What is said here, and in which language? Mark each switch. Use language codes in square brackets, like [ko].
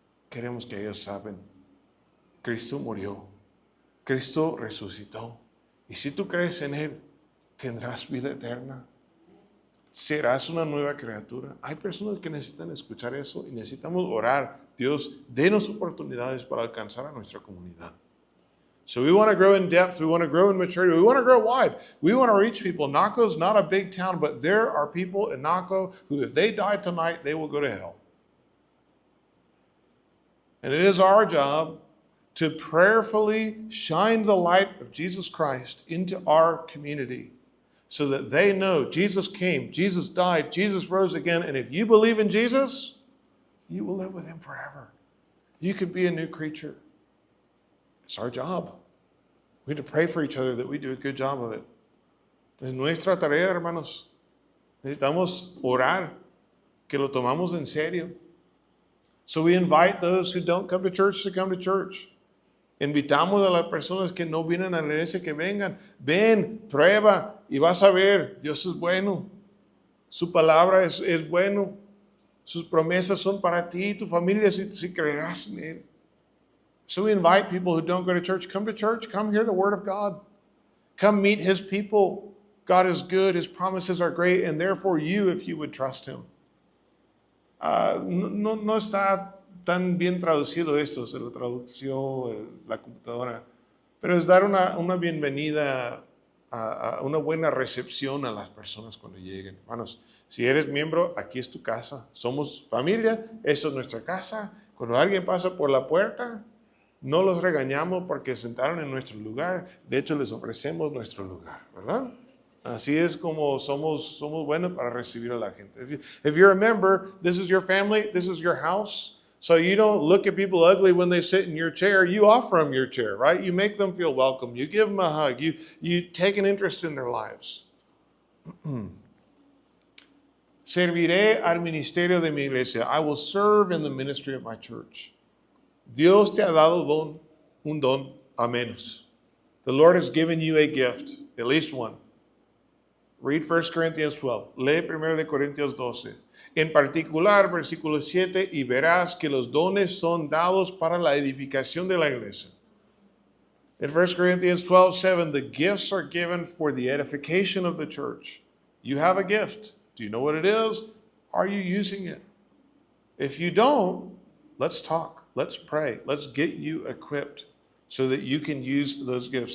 [es] Queremos que ellos saben, Cristo murió, Cristo resucitó. Y si tú crees en Él, tendrás vida eterna. Serás una nueva criatura. Hay personas que necesitan escuchar eso y necesitamos orar. Dios, denos oportunidades para alcanzar a nuestra comunidad. [en] So we want to grow in depth. We want to grow in maturity. We want to grow wide. We want to reach people. Naco's not a big town, but there are people in Naco who, if they die tonight, they will go to hell. And it is our job to prayerfully shine the light of Jesus Christ into our community so that they know Jesus came, Jesus died, Jesus rose again, and if you believe in Jesus, you will live with him forever. You could be a new creature. It's our job. We need to pray for each other that we do a good job of it. [es] Es nuestra tarea, hermanos. Necesitamos orar, que lo tomamos en serio. [en] So we invite those who don't come to church to come to church. [es] Invitamos a las personas que no vienen a la iglesia que vengan. Ven, prueba y vas a ver, Dios es bueno. Su palabra es bueno. Sus promesas son para ti y tu familia si creerás en él. [en] So we invite people who don't go to church, come hear the word of God. Come meet his people. God is good, his promises are great, and therefore you, if you would trust him. [es] No está tan bien traducido esto, se lo tradució la computadora, pero es dar una bienvenida, a una buena recepción a las personas cuando lleguen. Hermanos, si eres miembro, aquí es tu casa. Somos familia, esto es nuestra casa. Cuando alguien pasa por la puerta, no los regañamos porque sentaron en nuestro lugar. De hecho, les ofrecemos nuestro lugar, ¿verdad? Así es como somos buenos para recibir a la gente. [en] If you're a member, this is your family, this is your house. So you don't look at people ugly when they sit in your chair. You offer them your chair, right? You make them feel welcome. You give them a hug. You take an interest in their lives. [es] Serviré al ministerio de mi iglesia. [en] I will serve in the ministry of my church. [es] Dios te ha dado un don a menos. [en] The Lord has given you a gift, at least one. Read 1 Corinthians 12. [es] Lee 1 Corintios 12. En particular, versículo 7, y verás que los dones son dados para la edificación de la iglesia. [en] In 1 Corinthians 12:7, the gifts are given for the edification of the church. You have a gift. Do you know what it is? Are you using it? If you don't, let's talk. Let's pray. Let's get you equipped so that you can use those gifts.